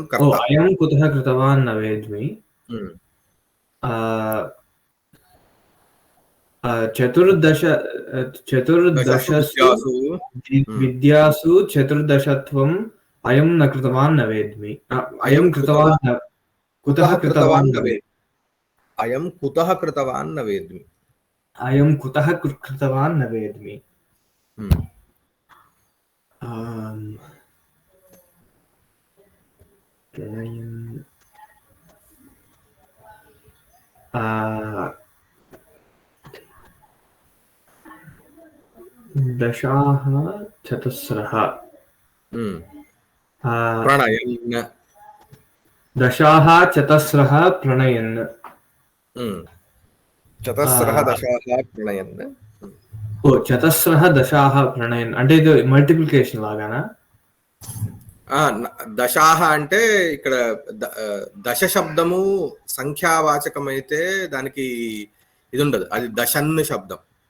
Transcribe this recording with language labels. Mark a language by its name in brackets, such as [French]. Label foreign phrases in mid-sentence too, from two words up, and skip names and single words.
[Sanskrit] कुतः कृतवान् नवेद्मि चतुर्दशसु विद्यासु चतुर्दशत्वं अयं न कृतवान् नवेद्मि अयं कृतवान् कुतः कृतवान् नवेद्मि అయం కృతవాన్ కుతః కృతవాన్ నవేద్మి अयं कुतः कृतवान् नवेद्मि अयं कुतः कृतवान् नवेद्मि प्रणयन् दशाः चतस्रः प्रणयन् दशाः चतस्रः प्रणयन् चतस्रः दशाः प्रणयन् [Telugu] ఓ [Sanskrit] चतस्रः दशाः प्रणयन् [Telugu] అంటే ఇది మల్టిప్లికేషన్ లాగానా దశాహ అంటే ఇక్కడ దశ శబ్దము సంఖ్యావాచకం అయితే దానికి ఇది ఉండదు, అది దశన్ శబ్దం.